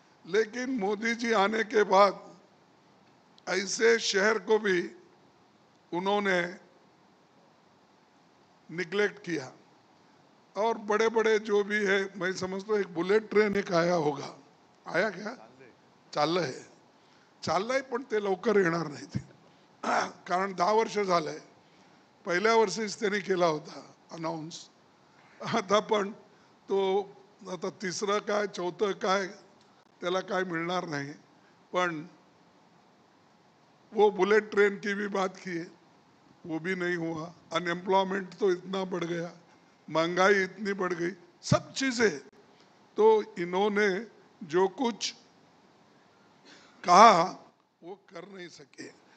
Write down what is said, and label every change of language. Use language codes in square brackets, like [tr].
[hi] लेकिन मोदी जी आने के बाद ऐसे शहर को भी उन्होंने निगलेक्ट किया। और बड़े बड़े जो भी है, मैं समझता हूँ एक बुलेट ट्रेन एक आया होगा, आया क्या? [mr] चाललंय, चाललंय, पण ते लवकर येणार नाही ते, कारण 10 वर्ष झालंय। पहिल्या वर्षीच त्यांनी केला होता अनाउन्स, आता पण तो आता तिसरं काय चौथं काय त्याला काय मिळणार नाही। [hi] पण वो बुलेट ट्रेन की भी बात की है, वो भी नहीं हुआ। अनएम्प्लॉयमेंट तो इतना बढ़ गया, महंगाई इतनी बढ़ गई, सब चीजें। तो इन्होंने जो कुछ कहा वो कर नहीं सके।